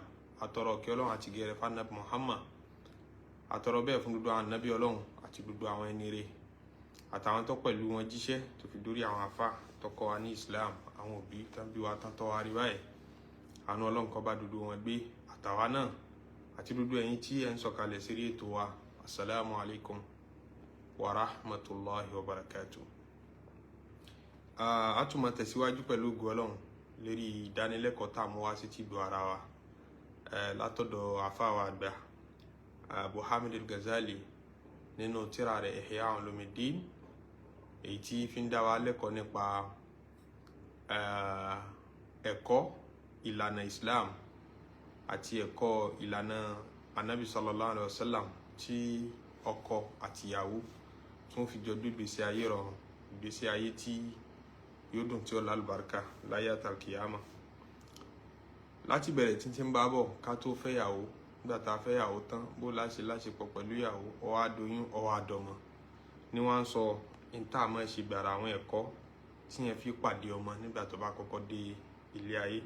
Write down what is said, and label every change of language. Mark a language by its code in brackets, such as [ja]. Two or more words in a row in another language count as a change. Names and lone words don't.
[yo] Àtọrọ kí Ọlọ́run àti gẹ̀rẹ́ fún Ànábì Muhammad, àtọrọ bẹ́ẹ̀ fún gbogbo àwọn ànábì Ọlọ́run àti gbogbo àwọn ẹni re, àtàwọn tó pẹ̀lú wọn jíṣẹ́ tó fi dórí àwọn àfà tó kọ́ wa ní Islam, àwọn òbí tó bí wa tán tó wá rí báyìí. Àánú Ọlọ́run kó bá dúdú wọn gbé, àtàwa náà àti dúdú ẹ̀yin tí ẹ̀ ń sọ̀kalẹ̀ sí ètò wa. [ar] السلام عليكم ورحمة الله وبركاته. [yo] A tún máa tẹ̀síwájú pẹ̀lú ògo Ọlọ́run lérí ìdánilẹ́kọ̀ọ́ tá a mú wá sí ti gbọ́ ara wa látọ̀dọ̀ àfà wa àgbà Imam Al-Ghazzali nínú tírà rẹ̀ Ihya Ulumuddin, èyí tí fi ń dá wa lẹ́kọ̀ọ́ nípa ẹ̀kọ́ ìlànà Islam àti ẹ̀kọ́ ìlànà Ànábì [ar] صلى الله عليه وسلم [yo] tí ọkọ àti ìyàwó tún fi jọ gbé ìgbésí ayé rọrùn, ìgbésí ayé tí yóò dùn tí ó lálùbáríkà láyé àtàlùkìyámà. Láti bẹ̀rẹ̀ títí ń bá bọ̀ ká tó fẹ́yàwó, nígbà tá a fẹ́yàwó tán, bó láṣepọ̀ pẹ̀lú ìyàwó, ó wá doyún, ó wá dọmọ, ni wọ́n ń sọ ìta àmọ́ ṣe gbàrà àwọn ẹ̀kọ́ tí yẹn fi pàdé ọmọ nígbà tó bá kọ́kọ́ dé ilé ayé.